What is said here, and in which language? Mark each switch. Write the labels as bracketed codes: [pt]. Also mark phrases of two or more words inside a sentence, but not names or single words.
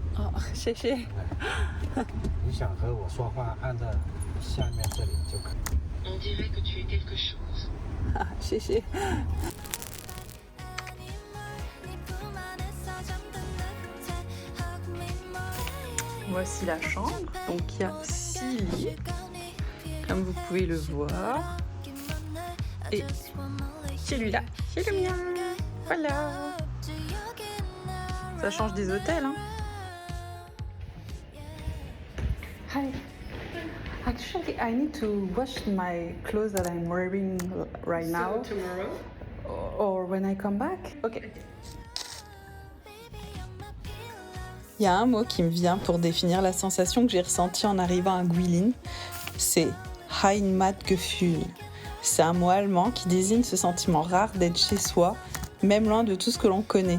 [zh] Oh, 谢谢。你想和我说话，按照下面这里就可以。 [fr] On dirait que tu es quelque chose. 谢谢。Voici la chambre. Donc il y a 6 lits, comme vous pouvez le voir. Et celui-là, c'est le mien. Voilà. Ça change des hôtels, hein. [en] Hi. Actually, I need to wash my clothes that I'm wearing right now. So tomorrow? Or when I come back? Okay. [fr] Il y a un mot qui me vient pour définir la sensation que j'ai ressentie en arrivant à Guilin. C'est Heimatgefühl. C'est un mot allemand qui désigne ce sentiment rare d'être chez soi, même loin de tout ce que l'on connaît.